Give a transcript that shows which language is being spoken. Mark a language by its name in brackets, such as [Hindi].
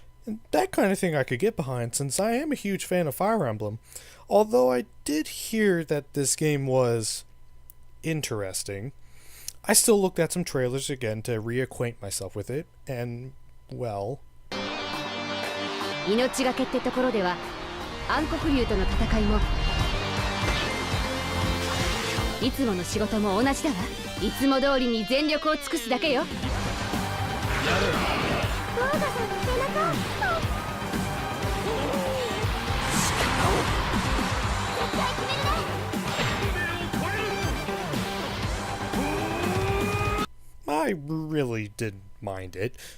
[English] And that kind of thing I could get behind since I am a huge fan of Fire Emblem. Although I did hear that this game was interesting, I still looked at some trailers again to reacquaint myself with it, and, well... [Japanese] 命がけってところでは暗黒竜との戦いもいつもの仕事も同じだわ。いつも通りに全力を尽くすだけよ。ボーガさんの背中 [English] I really didn't mind it.